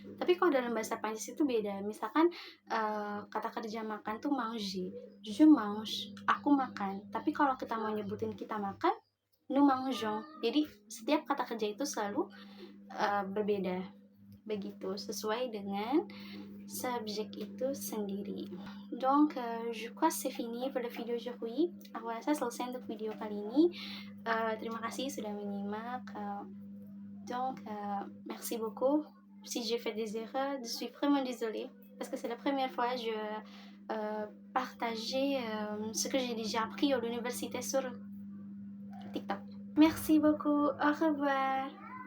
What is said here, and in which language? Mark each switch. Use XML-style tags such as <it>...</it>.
<id>Tapi kalau dalam bahasa Prancis itu beda. Misalkan kata kerja makan tuh manger,</id> <fr>je mange,</fr> <id>aku makan. Tapi kalau kita mau nyebutin kita makan,</id> <fr>nous mangeons.</fr> <id>Jadi setiap kata kerja itu selalu berbeda, begitu, sesuai dengan subjek itu sendiri.</id> <fr>Donc, je crois c'est fini pour la video aujourd'hui.</fr> <id>Aku rasa selesai untuk video kali ini. Terima kasih sudah menyimak.</id> <fr>Donc, merci beaucoup. Si j'ai fait des erreurs, je suis vraiment désolée parce que c'est la première fois que je partageais ce que j'ai déjà appris à l'université sur TikTok. Merci beaucoup. Au revoir.</fr>